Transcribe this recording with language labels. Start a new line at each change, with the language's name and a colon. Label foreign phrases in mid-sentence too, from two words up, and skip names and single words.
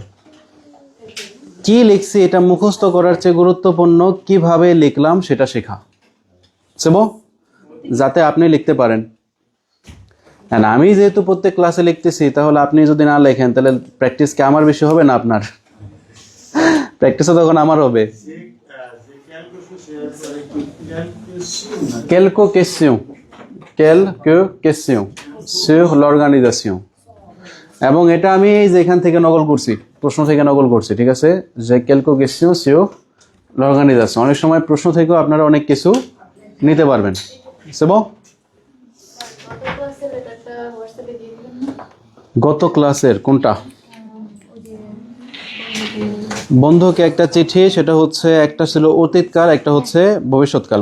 Bangla: কি লিখছি এটা মুখস্থ করার চেয়ে গুরুত্বপূর্ণ কিভাবে লিখলাম সেটা শেখা, সেবো, যাতে আপনি লিখতে পারেন। না আমি যেহেতু প্রত্যেক ক্লাসে লিখতেছি, তাহলে আপনি যদি না লেখেন তাহলে প্র্যাকটিস কি আমার বেশি হবে না আপনার? প্র্যাকটিসও তখন আমার হবে।
French: Quelques questions sur l'organisation,
Bangla: এবং এটা আমি যেখান থেকে নকল করছি, প্রশ্ন থেকে নকল করছি, ঠিক আছে?
French: যে quelques questions sur l'organisation,
Bangla: অনেক সময় প্রশ্ন থেকেও আপনারা অনেক কিছু নিতে পারবেন। সেব গত ক্লাসের কোনটা? বন্ধুকে একটা চিঠি, সেটা হচ্ছে একটা ছিল অতীতকাল, একটা হচ্ছে ভবিষ্যৎকাল।